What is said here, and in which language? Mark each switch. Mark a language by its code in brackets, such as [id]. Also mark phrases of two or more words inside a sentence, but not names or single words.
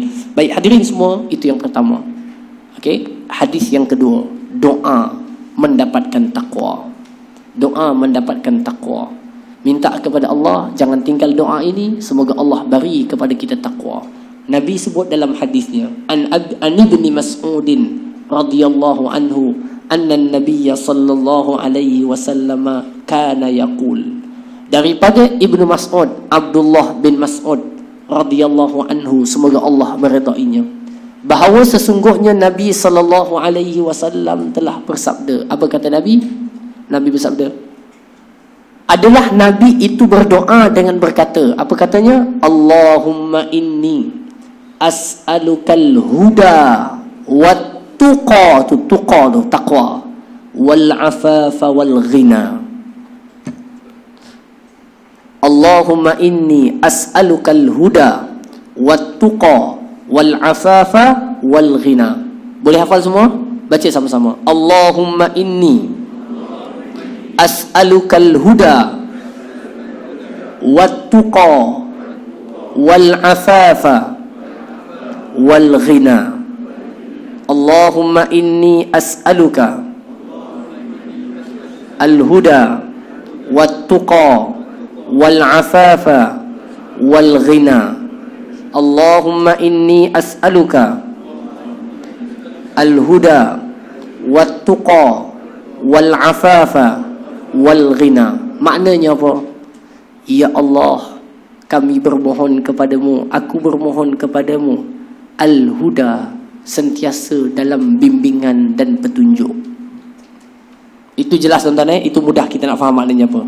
[ms] Baik hadirin semua, itu yang pertama. Okey, hadis yang kedua, doa mendapatkan takwa. Doa mendapatkan takwa. Minta kepada Allah, jangan tinggal doa ini, semoga Allah beri kepada kita takwa. Nabi sebut dalam hadisnya, [ar] عن ابن مسعود رضي الله عنه أن النبي صلى الله عليه وسلم كان يقول. [ms] Daripada Ibnu Mas'ud, Abdullah bin Mas'ud [ar] رضي الله عنه, [ms] semoga Allah meridainya, bahawa sesungguhnya Nabi [ar] صلى الله عليه وسلم [ms] telah bersabda. Apa kata Nabi? Nabi bersabda, adalah Nabi itu berdoa dengan berkata, apa katanya? [ar] اللهم إني أسألك الهدى والتقى, [ms] tuqa tu taqwa, [ar] والعفاف والغنى. اللهم إني أسألك الهدى والتقى والعفاف والغنى. [ms] Boleh hafal semua? Baca sama-sama. [ar] اللهم إني أسألك الهدى والتقى والعفاف والغنى. اللهم إني أسألك الهدى والتقى والعفاف والغنى. اللهم إني أسألك الهدى والتقى والعفاف والغنى. [ms] Maknanya apa? Ya Allah, kami bermohon kepadamu, aku bermohon kepadamu, al-huda, sentiasa dalam bimbingan dan petunjuk. Itu jelas tuan-tuan, itu mudah kita nak faham maknanya apa.